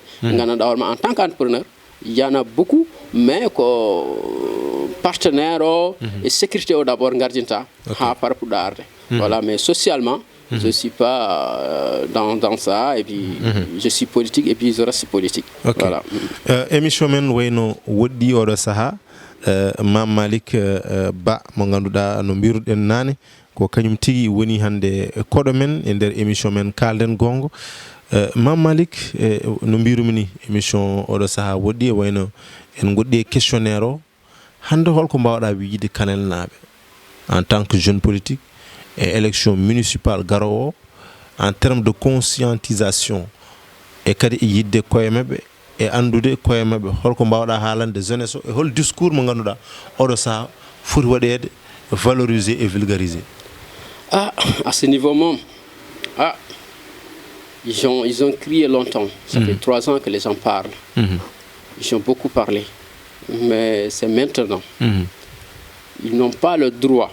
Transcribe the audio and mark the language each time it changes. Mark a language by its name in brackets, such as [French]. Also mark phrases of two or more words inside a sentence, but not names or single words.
[French] En tant qu'entrepreneur, il y en a beaucoup, mais partenaires et sécurité d'abord, par rapport à voilà, mais socialement, je ne suis pas dans ça, et puis je suis politique, et puis je reste politique. Voilà. [Fula] Émission men wayno woddi oɗo saha Mam Malik Ba mo ganduɗa no mbiruɗen nane ko kañum tigi woni hande koɗo men e nder émission men kalden gongo. Mam Malik no mbirumi ni émission oɗo saaha woɗɗi e wayno en goɗɗi e questionnaire o hande holko mbawɗa wiide Kanel naɓe [French] en tant que jeune politique et élection municipale [Fula] garowo [French] en termes de conscientisation [Fula] e kadi e yidde koye mabɓe e andude koye mabɓe holko mbawɗa haalande jeunesse o e hol discours mo ganduɗa oɗo saaha foti waɗede [French] valoriser et vulgariser. À ce niveau même, ils ont crié longtemps. Ça fait 3 ans que les gens parlent. Ils ont beaucoup parlé. Mais c'est maintenant. Ils n'ont pas le droit.